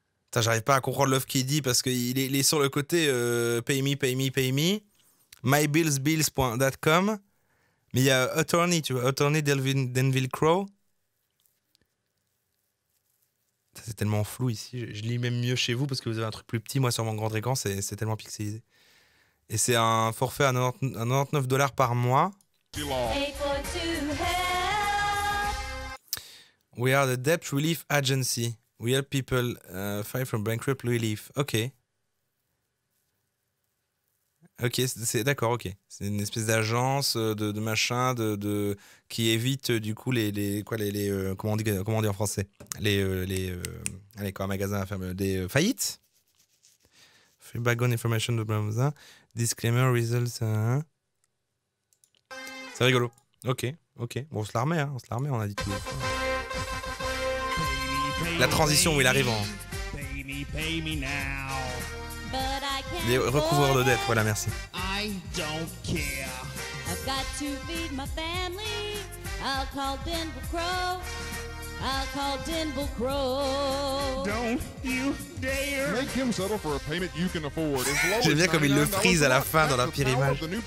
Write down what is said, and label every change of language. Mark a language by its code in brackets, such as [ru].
[fr] Putain, j'arrive pas à comprendre l'offre qu'il dit parce qu'il est sur le côté pay me, mybillsbills.com, mais il y a attorney, tu vois, attorney Denville Crow. C'est tellement flou ici. Je lis même mieux chez vous parce que vous avez un truc plus petit. Moi, sur mon grand écran, c'est tellement pixelisé. Et c'est un forfait à 99 $ par mois. [en] We are the Debt Relief Agency. We help people fight from bankrupt relief. [fr] Ok. Ok, c'est d'accord, ok. C'est une espèce d'agence de machin qui évite du coup comment on dit en français, allez quoi, un magasin à fermer, des faillites. [en] Background information de blablabla. Disclaimer results. [fr] C'est rigolo. Ok. Bon, on se la remet, on a dit tout. La transition où il arrive en. Les recouvreurs de dettes, voilà, merci. [en] I don't care. I've got to feed my family. I'll call Denver Crow. I'll call Denver Crow. Don't you dare make him settle for a payment you can afford. [fr] J'aime bien comme il le frise à la fin dans la pire image.